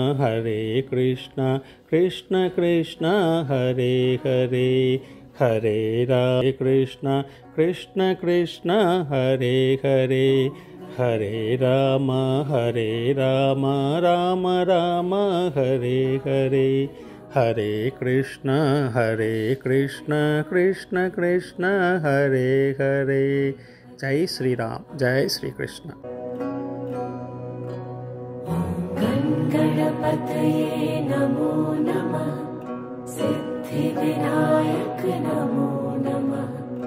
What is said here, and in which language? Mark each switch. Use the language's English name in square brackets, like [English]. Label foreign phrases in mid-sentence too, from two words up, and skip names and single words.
[Sanskrit] కృష్ణ కృష్ణ హరే హరే హరే రామ కృష్ణ కృష్ణ హరే హరే హరే రామ రామ రామ హరే హరే హరే కృష్ణ కృష్ణ కృష్ణ హరే హరే. జై శ్రీరామ్, జై శ్రీకృష్ణ. गणपतये नमो नमः सिद्धिविनायक नमो नमः.